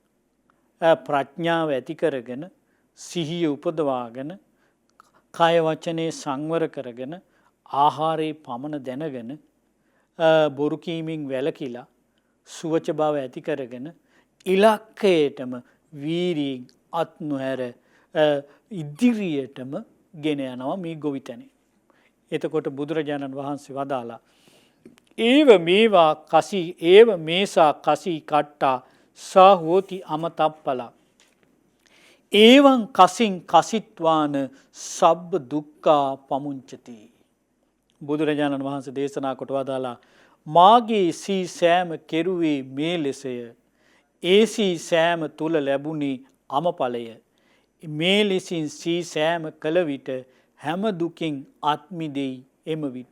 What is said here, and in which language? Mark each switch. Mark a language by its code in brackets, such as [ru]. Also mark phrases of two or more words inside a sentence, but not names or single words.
[si] ප්‍රඥාව ඇති කරගෙන සිහිය උපදවාගෙන කය වචනේ සංවර කරගෙන ආහාරයේ පමණ දැනගෙන බොරු කීමෙන් වැළකීලා සුවච බව ඇති කරගෙන ඉලක්කයටම වීරියෙන් අත් නොහැර ඉදිරියටම ගෙන යනවා මේ ගොවිතැනේ. එතකොට බුදුරජාණන් වහන්සේ වදාලා [pi] ඒව මේවා කසී ඒව මේසා කසී කට්ටා සා හෝති අමතප්පලා ඒවං කසින් කසිත්වාන සබ්බ දුක්ඛා පමුංචති. [si] බුදුරජාණන් වහන්සේ දේශනා කොට වදාලා මාගේ සී සෑම කෙරුවේ මේ ලෙසය. ඒ සී සෑම තුල ලැබුණේ අමඵලය. මේ ලෙසින් සී සෑම කළ විට හැම දුකින් අත්මිදෙයි එම විට.